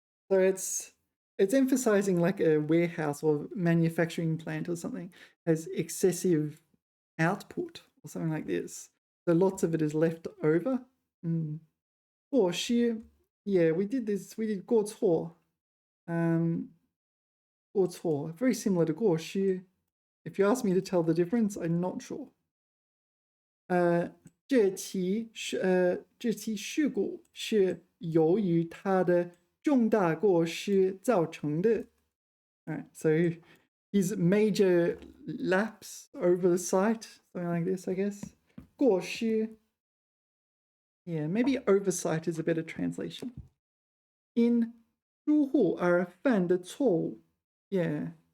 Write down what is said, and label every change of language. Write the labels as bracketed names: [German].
[English] So it's emphasizing like a warehouse or manufacturing plant or something has excessive output or something like this. So lots of it is left over. 过失.Yeah, we did this. We did 过错. 过错, very similar to 过失. If you ask me to tell the difference, I'm not sure. [Chinese] 这起事故是由于他的重大过失造成的. [English] Alright, so his major lapse over the site, something like this, I guess. [Chinese] 过失. [English] Yeah, maybe oversight is a better translation. [Chinese] 因疏忽而犯的错误.Yeah.